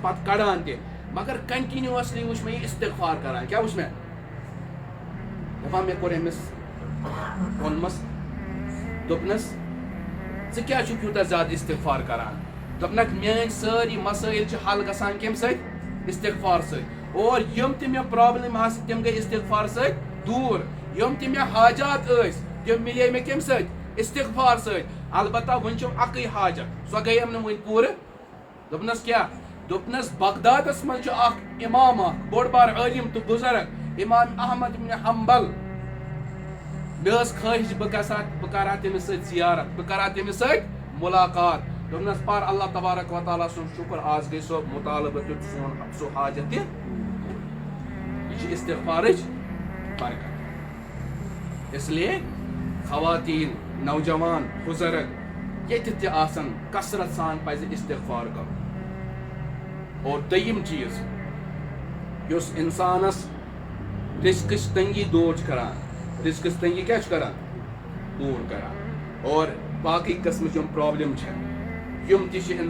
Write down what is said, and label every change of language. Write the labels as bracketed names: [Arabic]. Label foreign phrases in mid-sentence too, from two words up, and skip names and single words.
[Kashmiri] پتہٕ کڑان تہِ مگر کنٹِنیوسلی وُچھ مےٚ یہِ استغفار کران کیٛاہ وُچھ مےٚ دپان مےٚ کوٚر أمِس ووٚنمس دوٚپنس ژٕ کیٛازِ چھُکھ یوٗتاہ زیادٕ استغفار کران دوٚپنکھ میٲنۍ سٲری مسٲیل چھِ حل گژھان کمہِ سۭتۍ استغفار سۭتۍ اور یِم تہِ مےٚ پرابلم آسہٕ تِم گٔے استغفار سۭتۍ دوٗر یِم تہِ مےٚ حاجات ٲسۍ تِم مِلے مےٚ کمہِ سۭتۍ استغفار سۭتۍ البتہ وۄنۍ چھُم اکٕے حاجت سۄ گٔیم نہٕ وۄنۍ پوٗرٕ دوپنس کیا دوپنس بغدادس من چھُ اکھ امام اکھ بوڑ بار عالم تو بزرگ امام احمد بن حنبل مےٚ ٲس خٲہِش بہٕ کرٕ ہا تٔمِس سۭتۍ زیارت بہٕ کرٕ ہا تٔمِس سۭتۍ مُلاقات دوٚپنس پر اللہ تبارک و تعالیٰ سُنٛد شُکر آز گٔے سۄ مُطالبہٕ تہِ سون سُہ حاجت تہِ یہ چھِ استغفارٕچ برکت [Urdu] اس لیے [Kashmiri] خواتین نوجوان بزرگ ییٚتہِ تہِ آسن کثرت سان پزِ استغفار کرُن اور دوٚیِم چیٖز یُس اِنسانس رزقٕچ تنگی دور چھُ کران رزقٕچ تنگی کیٛاہ چھُ کران دوٗر کران اور باقٕے قٕسمٕچ یِم پرابلم چھِ یِم تہِ چھِ